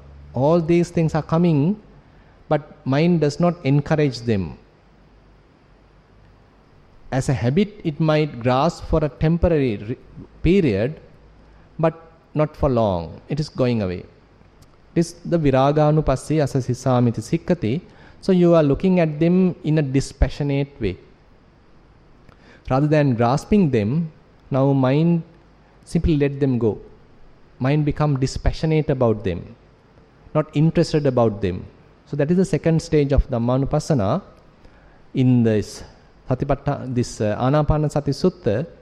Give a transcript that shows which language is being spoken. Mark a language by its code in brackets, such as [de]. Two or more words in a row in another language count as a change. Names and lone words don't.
[en] All these things are coming, but mind does not encourage them. As a habit, it might grasp for a temporary period, but not for long. It is going away. This the [pi] viraganupassī asasisamiti sikkati. [en] So you are looking at them in a dispassionate way. Rather than grasping them, now mind simply let them go. Mind become dispassionate about them, not interested about them. So that is the second stage of Dhammanupassana in this Anapanasati Sutta.